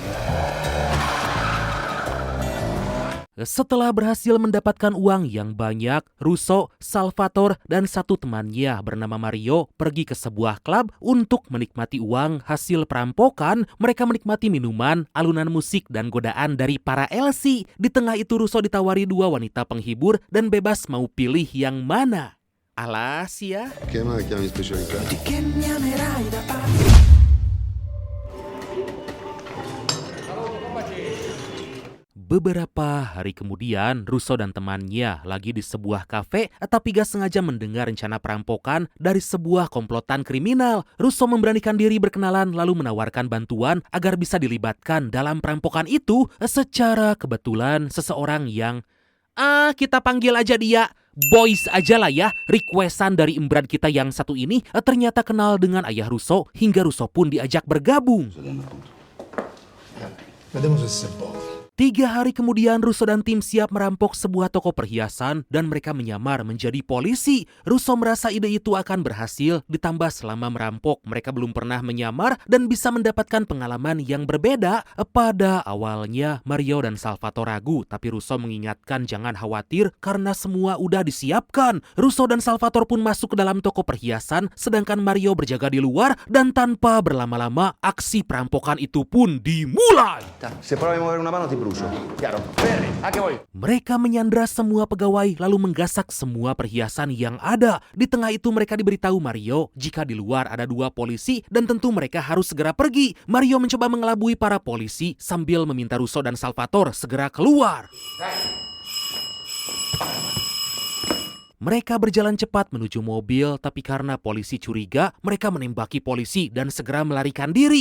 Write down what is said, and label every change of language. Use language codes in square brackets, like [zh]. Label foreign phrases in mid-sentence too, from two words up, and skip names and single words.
[id] Setelah berhasil mendapatkan uang yang banyak, Russo, Salvatore, dan satu temannya bernama Mario pergi ke sebuah klub untuk menikmati uang hasil perampokan. Mereka menikmati minuman, alunan musik, dan godaan dari para LC. Di tengah itu Russo ditawari dua wanita penghibur dan bebas mau pilih yang mana. Alas ya. [it] Che mai chiami specialità? [id] Beberapa hari kemudian, Russo dan temannya lagi di sebuah kafe, tapi gak sengaja mendengar rencana perampokan dari sebuah komplotan kriminal. Russo memberanikan diri berkenalan lalu menawarkan bantuan agar bisa dilibatkan dalam perampokan itu. Secara kebetulan, seseorang yang kita panggil aja dia Boys aja lah ya, requestan dari imbran kita yang satu ini ternyata kenal dengan ayah Russo hingga Russo pun diajak bergabung. [it] Vediamo se si può. [id] 3 hari kemudian Russo dan tim siap merampok sebuah toko perhiasan dan mereka menyamar menjadi polisi. Russo merasa ide itu akan berhasil, ditambah selama merampok mereka belum pernah menyamar dan bisa mendapatkan pengalaman yang berbeda. Pada awalnya Mario dan Salvatore ragu, tapi Russo mengingatkan jangan khawatir karena semua udah disiapkan. Russo dan Salvatore pun masuk ke dalam toko perhiasan sedangkan Mario berjaga di luar dan tanpa berlama-lama aksi perampokan itu pun dimulai. [it] Se provi a muovere una mano ti brucio. Chiaro? Fermi, anche voi. [id] Mereka menyandra semua pegawai lalu menggasak semua perhiasan yang ada. Di tengah itu mereka diberitahu Mario jika di luar ada 2 polisi dan tentu mereka harus segera pergi. Mario mencoba mengelabui para polisi sambil meminta Russo dan Salvatore segera keluar. Mereka berjalan cepat menuju mobil, tapi karena polisi curiga, mereka menembaki polisi dan segera melarikan diri.